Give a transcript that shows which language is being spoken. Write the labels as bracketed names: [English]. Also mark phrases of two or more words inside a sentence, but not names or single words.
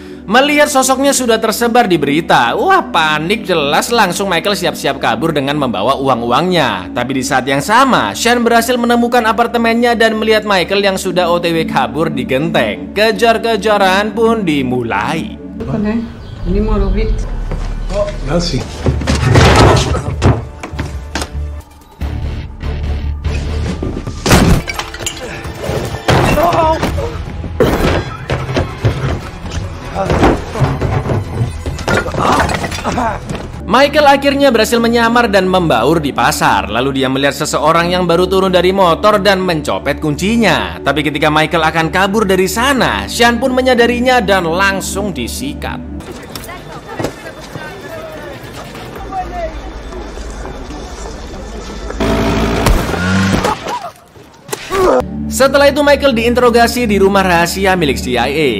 [Indonesian] Melihat sosoknya sudah tersebar di berita, wah panik jelas, langsung Michael siap-siap kabur dengan membawa uang-uangnya. Tapi di saat yang sama, Sean berhasil menemukan apartemennya dan melihat Michael yang sudah OTW kabur di genteng. Kejar-kejaran pun dimulai. Numéro 8. Oh, merci. Michael akhirnya berhasil menyamar dan membaur di pasar. Lalu dia melihat seseorang yang baru turun dari motor dan mencopet kuncinya. Tapi ketika Michael akan kabur dari sana, Sean pun menyadarinya dan langsung disikat. Setelah itu Michael diinterogasi di rumah rahasia milik CIA.